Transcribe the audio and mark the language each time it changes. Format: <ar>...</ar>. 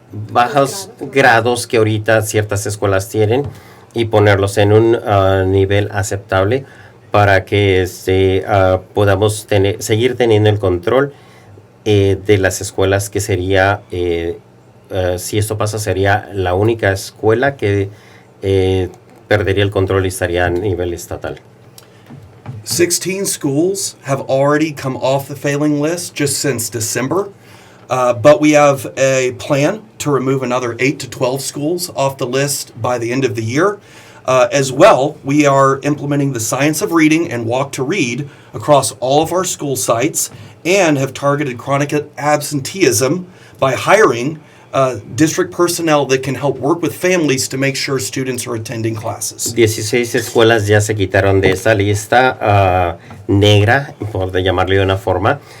<es>bajos grados que ahorita ciertas escuelas tienen y ponerlos en un nivel aceptable para que podamos seguir teniendo el control de las escuelas, que sería, si esto pasa, sería la única escuela que perdería el control y estaría a nivel estatal.</es> <en>16 schools have already come off the failing list just since December. But we have a plan to remove another 8 to 12 schools off the list by the end of the year. As well, we are implementing the science of reading and walk to read across all of our school sites and have targeted chronic absenteeism by hiring district personnel that can help work with families to make sure students are attending classes.</en> <es>16 escuelas ya se quitaron de esa lista negra, por llamarle de una forma.</es>